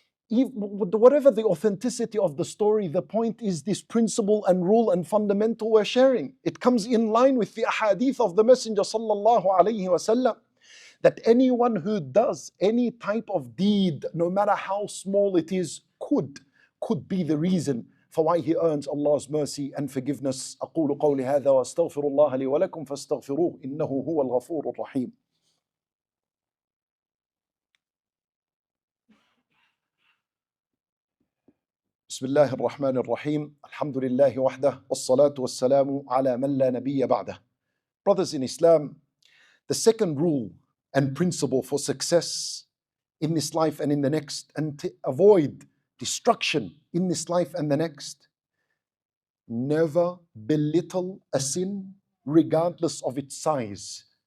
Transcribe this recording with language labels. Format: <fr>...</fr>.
<en>Whatever the authenticity of the story, the point is this principle and rule and fundamental we're sharing. It comes in line with the ahadith of the Messenger sallallahu alaihi wasallam, that anyone who does any type of deed, no matter how small it is, could be the reason for why he earns Allah's mercy and forgiveness.</en> <ar>أقول قولي هذا وأستغفر الله لي ولكم فاستغفروه إنه هو الغفور الرحيم. بسم الله الرحمن الرحيم. الحمد لله وحده والصلاة والسلام على من لا نبي بعده.</ar> <en>Brothers in Islam, the second rule and principle for success in this life and in the next, and to avoid destruction in this life and the next, never belittle a sin regardless of its size.</en>